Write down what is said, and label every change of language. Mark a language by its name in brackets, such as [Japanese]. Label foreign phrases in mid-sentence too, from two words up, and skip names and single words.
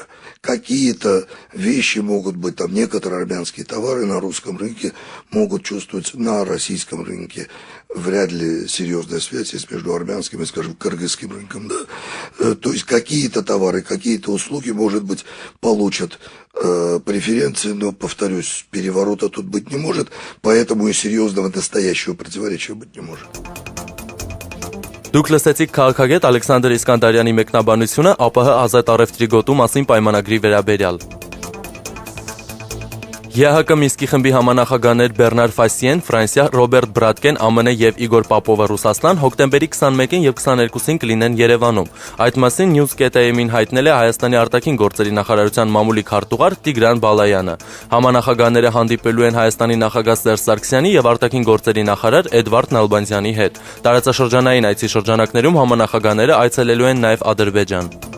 [Russian] Какие-то вещи могут быть, там некоторые армянские товары на русском рынке могут чувствовать на российском рынке вряд ли серьезная связь есть между армянским и, скажем, кыргызским рынком, да. То есть какие-то товары, какие-то услуги, может быть, получат преференции, но, повторюсь, переворота тут быть не может, поэтому и серьезного настоящего противоречия быть не может. [Armenian] Դուք լսեցիք քաղաքագետ Ալեքսանդր Իսկանդարյանի մեկնաբանությունը ԱՊՀ ազատ առևտրի գոտու մասին պայմանագրի վերաբերյալ։ ԵՀԿ Մինսկի խմբի համանախագահներ Բեռնար Ֆասիեն, Ֆրանսիա, Ռոբերտ Բրատկեն, ԱՄՆ եւ Իգոր Պապովը Ռուսաստան հոկտեմբերի 21-ին եւ 22-ին կլինեն Երևանում։ Այդ մասին News.am-ին հայտնել է Հայաստանի արտաքին գործերի նախարարության մամուլի քարտուղար Տիգրան Բալայանը։ Համանախագահները հանդիպելու են Հայաստանի նախագահ Սերժ Սարգսյանի եւ արտաքին գործերի նախարար Էդվարդ Նալբանդյանի հետ։ Տարածաշրջանային այցի շրջանակներում համանախագահները այցելելու են նաեւ Ադրբեջան։